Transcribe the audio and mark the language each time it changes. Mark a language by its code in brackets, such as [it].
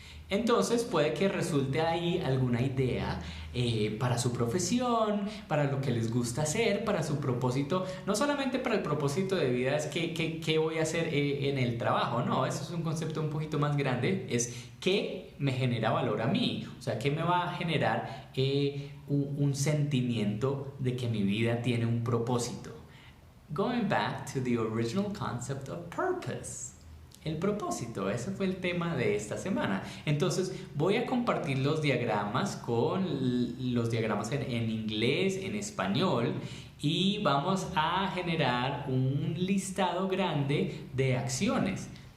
[es] Entonces, puede que resulte ahí alguna idea para su profesión, para lo que les gusta hacer, para su propósito, no solamente para el propósito de vida, es qué voy a hacer en el trabajo, no, eso es un concepto un poquito más grande, es qué me genera valor a mí, o sea, qué me va a generar un sentimiento de que mi vida tiene un propósito. [en] Going back to the original concept of purpose. [es] El propósito, ese fue el tema de esta semana. Entonces voy a compartir los diagramas en inglés, en español, y vamos a generar un listado grande de acciones.